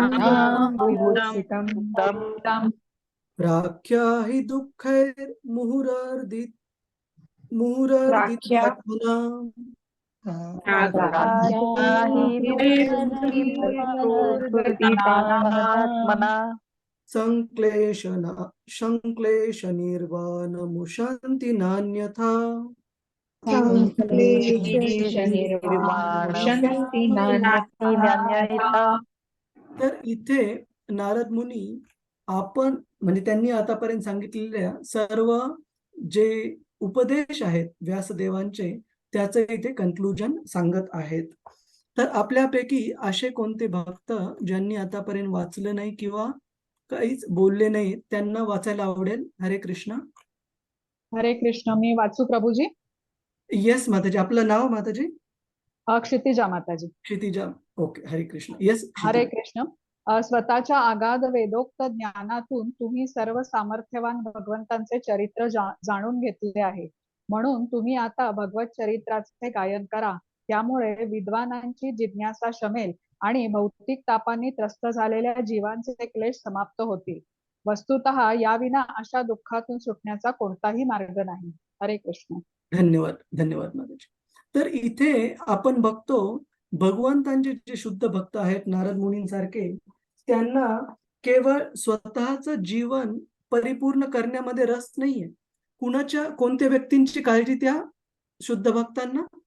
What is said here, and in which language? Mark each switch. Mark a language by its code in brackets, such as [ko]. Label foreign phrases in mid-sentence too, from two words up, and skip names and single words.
[sa] प्राख्याहि दुःखैर्मुहुरर्दित्वात्मनाम् संक्लेशनिर्वाणमुशन्ति नान्यथा. [mr] तर इथे नारद मुनी आपण म्हणजे त्यांनी आतापर्यंत सांगितलेल्या सर्व जे उपदेश आहेत व्यासदेवांचे त्याचे इथे कन्क्लुजन सांगत आहेत. तर आपल्यापैकी असे कोणते भक्त ज्यांनी आतापर्यंत वाचलं नाही किंवा काहीच बोलले नाही त्यांना वाचायला आवडेल? हरे कृष्ण. हरे कृष्ण. मी वाचू प्रभूजी? येस माताजी. आपलं नाव माताजी? क्षितिजा माताजी. क्षितिजा. ओके. हरे कृष्ण. येस हरे कृष्ण. स्वतःच्या आगाध वेदोक्त ज्ञानातून तुम्ही सर्व सामर्थ्यवान भगवंतांचे चरित्र जाणून घेतले आहे. म्हणून तुम्ही आता भगवत चरित्राचे गायन करा. त्यामुळे विद्वानांची जिज्ञासा शमेल आणि भौतिक तापांनी त्रस्त झालेल्या जीवांचे क्लेश समाप्त होतील. वस्तुतः याविना अशा दुःखातून सुटण्याचा कोणताही मार्ग नाही. हरे कृष्ण. धन्यवाद. धन्यवाद माताजी. तर इथे आपण बघतो भगवंतांचे जे शुद्ध भक्त आहेत नारद मुनींसारखे त्यांना केवळ स्वतःचं जीवन परिपूर्ण करण्यामध्ये रस नाहीये. कोणत्या व्यक्तींची काळजी त्या शुद्ध भक्तांना?